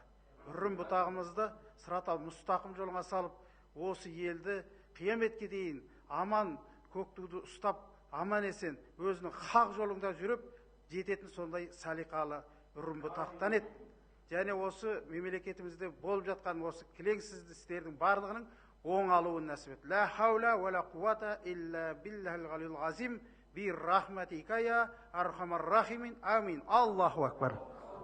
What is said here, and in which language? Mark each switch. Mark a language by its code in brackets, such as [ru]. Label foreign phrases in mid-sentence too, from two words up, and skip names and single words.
[kk] Үрім бұтағымызды [ar] الصراط المستقيم [kk] жолыңа салып, осы елді қияметке дейін аман көк туды ұстап, аман есен өзінің хақ жолында жүріп, жететін сондай салиқалы үрім бұтақтан ет. Және осы мемлекетімізде болып жатқан осы келеңсіз істердің барлығының оң алуын нәсіп ет. [ar] لا حول ولا قوة إلا بالله العلي العظيم برحمتك يا أرحم الراحمين. آمين. الله أكبر.